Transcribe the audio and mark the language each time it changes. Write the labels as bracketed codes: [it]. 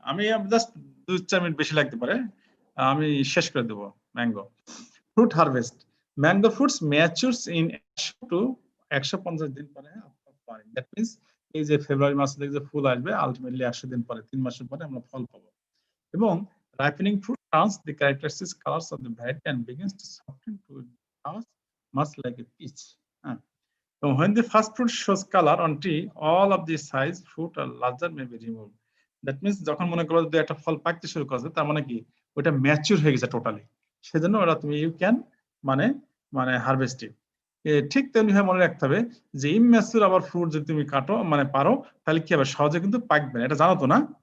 [bn] আমি just 2-4 minute বেশি লাগতে পারে, আমি শেষ করে দেবো। [en] Mango fruit harvest. Mango fruits matures in 100 to 150 [bn] দিন পরে। [en] that means [bn] এই যে ফেব্রুয়ারি মাসে থেকে যে ফুল আসবে, আলটিমেটলি 100 দিন পরে, 3 মাসের পরে আমরা ফল পাবো। এবং [en] ripening fruit turns the characteristic colors of the variety and begins to soften to much like a peach. So when the first fruit shows color on tree, all of the size fruit or larger may be removed. That means [bn] যখন মনে করো যে একটা ফল পাকতে শুরু করছে, তার মানে কি ওটা ম্যাচিউর হয়ে গেছে টোটালি, সেজন্য ওটা তুমি ইউ ক্যান মানে মানে হারভেস্টিং। ঠিক তেমনি ভাবে মনে রাখতে হবে যে ইমম্যাচিউর আবার ফ্রুট যদি তুমি কাটো মানে পারো, তাহলে কি হবে, সহজে কিন্তু পাকবে না, এটা জানো তো না?